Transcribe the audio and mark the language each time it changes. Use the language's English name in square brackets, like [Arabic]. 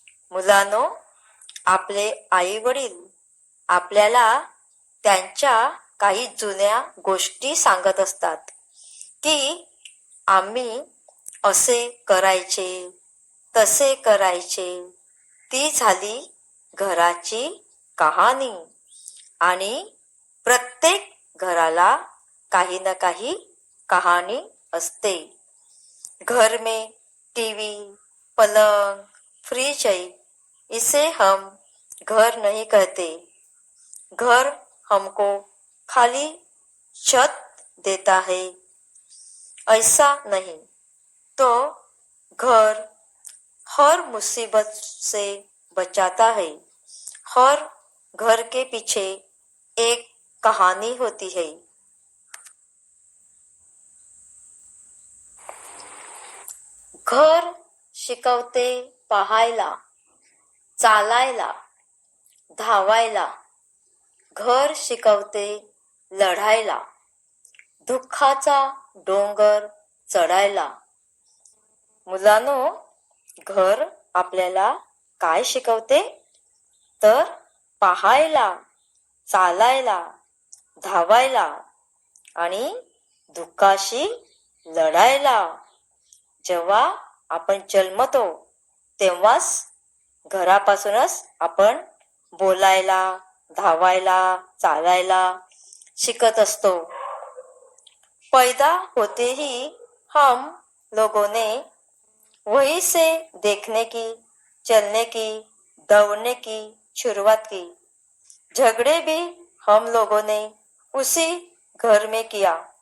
[Marathi] मुलांनो, आपले आई वडील आपल्याला त्यांच्या काही जुन्या गोष्टी सांगत असतात की आम्ही असे करायचे, तसे करायचे. ती झाली घराची कहाणी. आणि प्रत्येक घराला काही ना काही कहाणी असते. [Hindi] घर में टीवी, पलंग, फ्रिज है, इसे हम घर नहीं कहते. घर हमको खाली छत देता है, ऐसा नहीं. तो घर हर मुसीबत से बचाता है. हर घर के पीछे एक कहानी होती है. [Marathi] घर शिकवते पाहायला, चालायला, धावायला. घर शिकवते लढायला, दुःखाचा डोंगर चढायला. मुलांनो, घर आपल्याला काय शिकवते? तर पाहायला, चालायला, धावायला आणि दुःखाशी लढायला. जेव्हा आपण जन्मतो तेव्हाच घरापासूनच आपण बोलायला, धावायला, चालायला शिकत असतो. [Hindi] पैदा होते ही हम लोगों ने वहीं से देखने की, चलने की, दौड़ने की शुरुआत की. झगड़े भी हम लोगों ने उसी घर में किया.